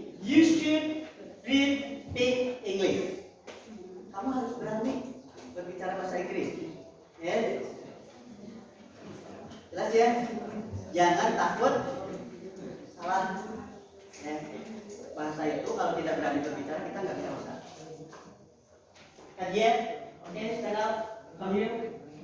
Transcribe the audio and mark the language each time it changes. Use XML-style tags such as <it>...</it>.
<en>You should speak English.</en> <id>Kamu harus berani berbicara bahasa Inggris. Ya. Jelas ya? Jangan takut salah. Ya. Bahasa itu kalau tidak berani berbicara kita nggak bisa bahasa.</id> <en>Kajian, oke, stand up, come here.</en>